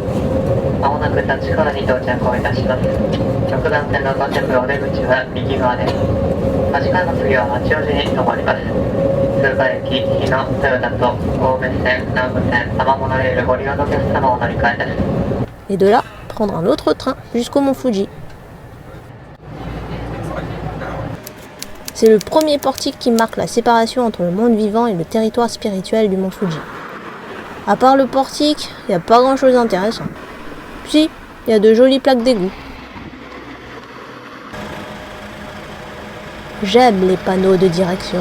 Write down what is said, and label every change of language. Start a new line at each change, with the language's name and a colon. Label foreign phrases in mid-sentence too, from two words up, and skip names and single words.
Japanese: まもなく立川に到着をいたします。直断線の到着お出口は右側です。立川の次は八王子に停まります。通過駅、日野、豊田と青梅線、南武線、多摩モノレールご利用のお客様お乗り換えです。
French: Et de là, prendre un autre train jusqu'au mont Fuji. C'est le premier portique qui marque la séparation entre le monde vivant et le territoire spirituel du mont Fuji. À part le portique, il n'y a pas grand chose d'intéressant. Si, il y a de jolies plaques d'égout. J'aime les panneaux de direction.